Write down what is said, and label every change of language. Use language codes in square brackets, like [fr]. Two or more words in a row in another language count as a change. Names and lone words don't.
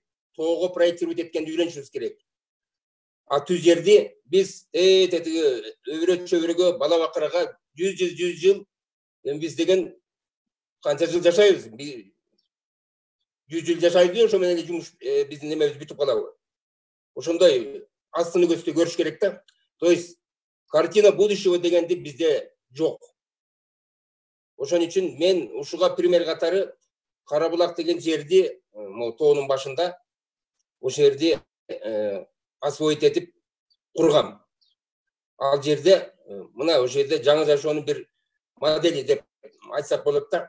[ky] Тоого проектировать эткенди үйрөнүшүбүз керек. А түз жерди биз тетиги өбүрө-чөбүрөгө, бала бакырага 100 жыл, эми биз деген канча жыл жашайбыз? 100 жыл жашайбыз, ошо менен жумуш биздин немебиз бүтүп калабы? Ошондой астын үгөстү көрүш керек да. [ru] То есть картина будущего [ky] дегенди бизде жок. Ошон үчүн мен ушуга пример катары Карабулак деген жерди, тоонун башында, ошол жерди освоить этип кургам. Ал жерде мына ошол жерде жаңы жашоонун бир модели деп айтсак болот да.